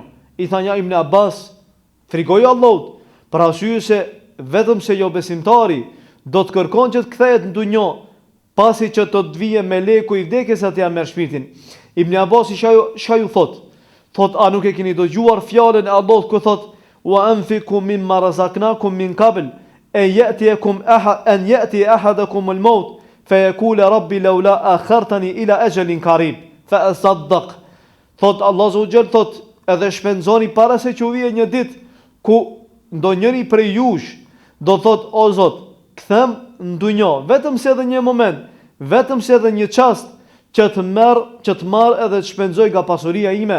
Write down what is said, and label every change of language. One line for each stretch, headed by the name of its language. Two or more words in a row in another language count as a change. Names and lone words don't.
Albanian: I tha një Ibn Abbas, frikoj Allahut, për arsye se vetëm se jo besimtari do të kërkon që të kthehet në dunjë, pasi që të vijë meleku i vdekjes atë ja merr shpirtin. Ibn Abbas çka ju thot? Thot, a nuk e keni dëgjuar fjalën e Allahut ku thot:
Arabic: "وأنفقوا مما رزقناكم من قبل أن يأتي أحدكم الموت فيقول رب لولا أخرتني إلى أجل قريب فأصدق."
Albanian: Thot Allah
Arabic: عز وجل,
Albanian: thot, edhe shpenzoni para se që vijë një ditë ku ndonjëri prej jush do thot: "O Zot, kthem në dunjë, vetëm se edhe një moment, vetëm se edhe një çast që të marr edhe të shpenzoj nga pasuria ime."